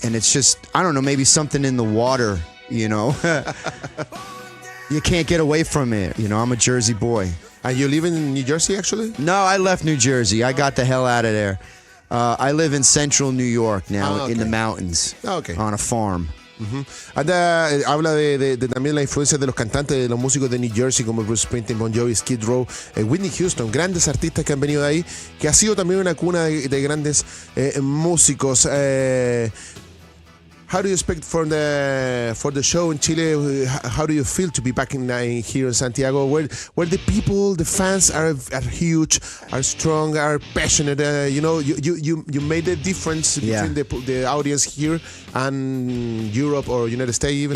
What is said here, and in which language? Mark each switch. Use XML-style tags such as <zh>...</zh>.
<en>And it's just, I don't know, maybe something in the water, You can't get away from it. I'm a Jersey boy. And you live in New Jersey, actually? No, I left New Jersey. I got the hell out of there. I live in central New York now, in the mountains, on a farm.</en> <es>Habla de también la influencia de los cantantes, de los músicos de New Jersey como Bruce Springsteen, Bon Jovi, Skid Row, Whitney Houston, grandes artistas que han venido de ahí, que ha sido también una cuna de grandes músicos.</es> <en>How do you expect for the show in Chile? How do you feel to be back here in Santiago, where the people, the fans are huge, are strong, are passionate? You made a difference between the audience here and Europe or United States even.</en>